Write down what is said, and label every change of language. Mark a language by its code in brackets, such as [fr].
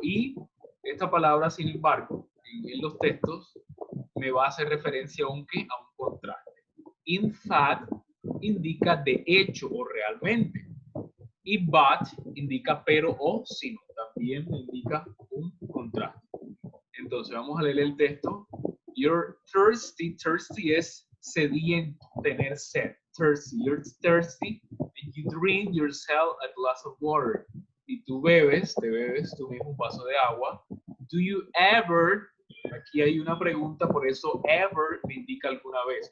[es] Y esta palabra sin embargo, en los textos, me va a hacer referencia a un contraste. In fact, indica de hecho o realmente. Y but indica pero o sino. También me indica un contraste. Entonces vamos a leer el texto. You're thirsty. Thirsty es sediento, tener sed. Thirsty. [en] You're thirsty and you drink yourself a glass of water. [es] Y tú bebes, te bebes tú mismo un vaso de agua. Do you ever, aquí hay una pregunta, por eso ever me indica alguna vez.